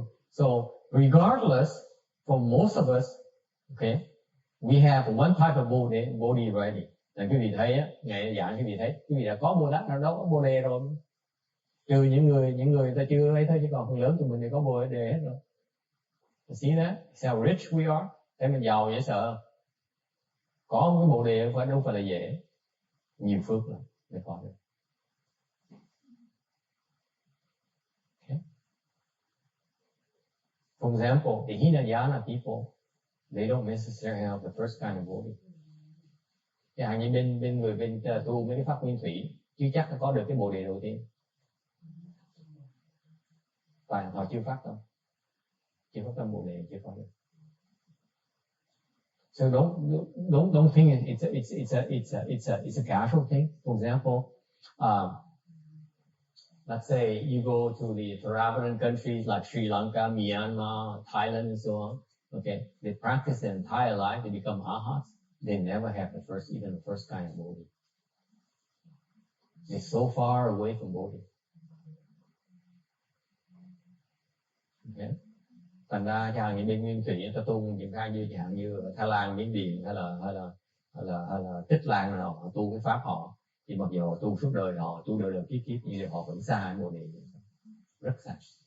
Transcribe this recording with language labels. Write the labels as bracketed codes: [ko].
[en] So regardless, for most of us, okay, we have one type of body ready. [vi] Là quý vị thấy á, ngày giảng quý vị thấy, quý vị đã có Bồ Tát nào đó có Bồ đề rồi. Trừ những người ta chưa thấy thôi, chứ còn phần lớn tụi mình thì có Bồ đề hết rồi. [en] You see that? It's how rich we are. [vi] Thấy mình giàu dễ sợ. Có một cái Bồ đề đâu phải là dễ. Nhiều phước lắm để có được. [en] Okay. For example, the Hinayana people, they don't necessarily have the first kind of body. [vi] Chẳng hạn như bên người tu mấy cái pháp nguyên thủy, chưa chắc nó có được cái Bồ đề đầu tiên. Và họ chưa phát đâu. Chưa phát tâm Bồ đề chưa có được. [en] So don't think it's a casual thing. For example, let's say you go to the Theravada countries like Sri Lanka, Myanmar, Thailand, and so on. Okay, they practice their entire life, they become arhats. They never have even the first kind of Bhodi. They're so far away from Bhodi. Okay. [vi] Thành ra chẳng hạn như bên nguyên thủy ta tu những cái như chẳng như ở Thái Lan, Miến Điện hay là Tích Lan nào họ tu cái pháp họ, thì mặc dù họ tu suốt đời, họ tu đời kiếp nhưng họ vẫn xa Bồ đề, rất xa.